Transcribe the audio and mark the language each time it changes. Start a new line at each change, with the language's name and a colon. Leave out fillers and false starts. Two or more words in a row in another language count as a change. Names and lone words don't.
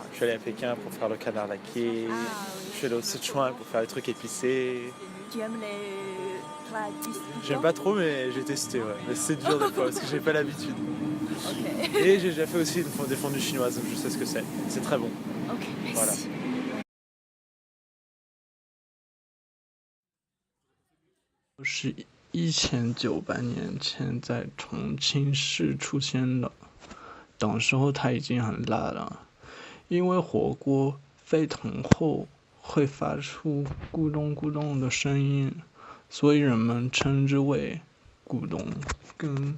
French: Je suis allé à Pékin pour faire le canard laqué. Ah Je oui. suis allé au Sichuan pour faire des trucs épicés. Tu aimes les plats épicés? J'aime pas trop, mais j'ai testé, ouais. Mais c'est dur des fois parce que j'ai pas l'habitude. Ok. Et j'ai déjà fait aussi des fondues chinoises, donc je sais ce que c'est. C'est très bon. Ok, merci. Voilà.
Chinese: 是1998年前在重庆市出现了，当时候它已经很辣了，因为火锅沸腾后会发出咕咚咕咚的声音，所以人们称之为咕咚羹。